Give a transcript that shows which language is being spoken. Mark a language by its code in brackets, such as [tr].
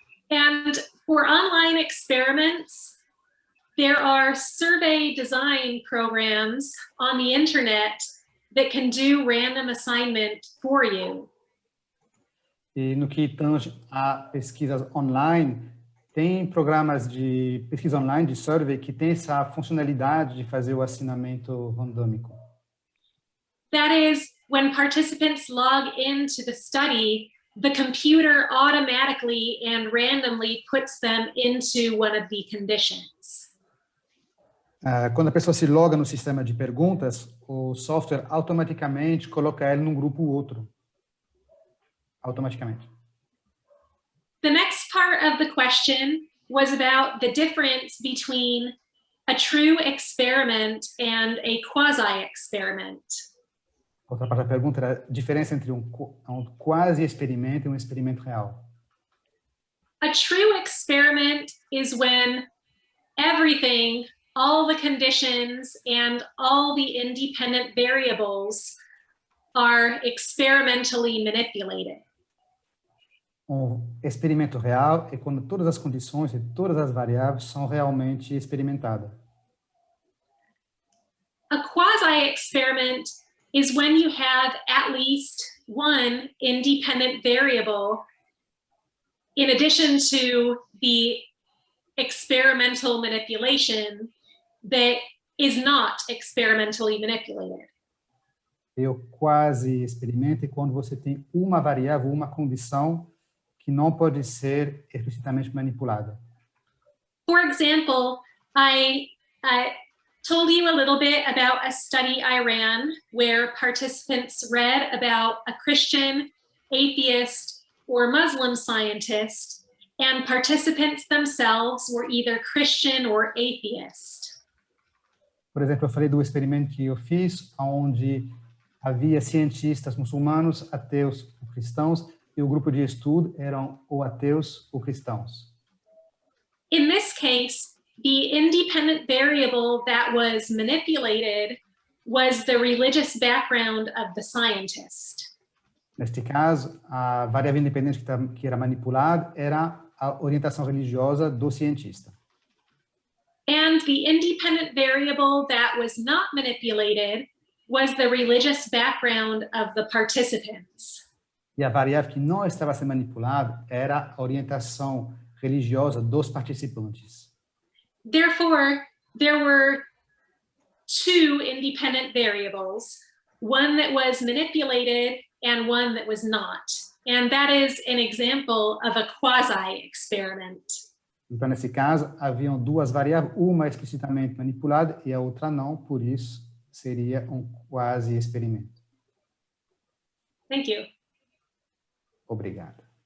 [en] And for online experiments, there are survey design programs on the internet that can do random assignment for you. [pt] E no que tange a pesquisas online, tem programas de pesquisa online, de survey, que tem essa funcionalidade de fazer o assinamento randômico. [en] That is when participants log into the study, the computer automatically and randomly puts them into one of the conditions. [pt] Quando a pessoa se loga no sistema de perguntas, o software automaticamente coloca ela num grupo ou outro. Automaticamente. [en] The next part of the question was about the difference between a true experiment and a quasi-experiment. [pt] Outra parte da pergunta era a diferença entre um quase experimento e um experimento real. [en] A true experiment is when everything, all the conditions, and all the independent variables are experimentally manipulated. [pt] Um experimento real é quando todas as condições e todas as variáveis são realmente experimentadas. [en] A quasi-experiment is when you have at least one independent variable in addition to the experimental manipulation that is not experimentally manipulated. [pt] E o quase experimento é quando você tem uma variável, uma condição que não pode ser explicitamente manipulada. [en] For example, I told you a little bit about a study I ran where participants read about a Christian, atheist, or Muslim scientist, and participants themselves were either Christian or atheist. [pt] Por exemplo, eu falei do experimento que eu fiz, onde havia cientistas muçulmanos, ateus ou cristãos, e o grupo de estudo eram ou ateus ou cristãos. [en] In this case, the independent variable that was manipulated was the religious background of the scientist. [pt] Neste caso, a variável independente que era manipulada era a orientação religiosa do cientista. [en] And the independent variable that was not manipulated was the religious background of the participants. [pt] E a variável que não estava sendo manipulada era a orientação religiosa dos participantes. [en] Therefore, there were two independent variables, one that was manipulated and one that was not. And that is an example of a quasi-experiment. [pt] Então, nesse caso, haviam duas variáveis, uma explicitamente manipulada e a outra não, por isso seria um quase experimento. [en] Thank you. [pt] Obrigado.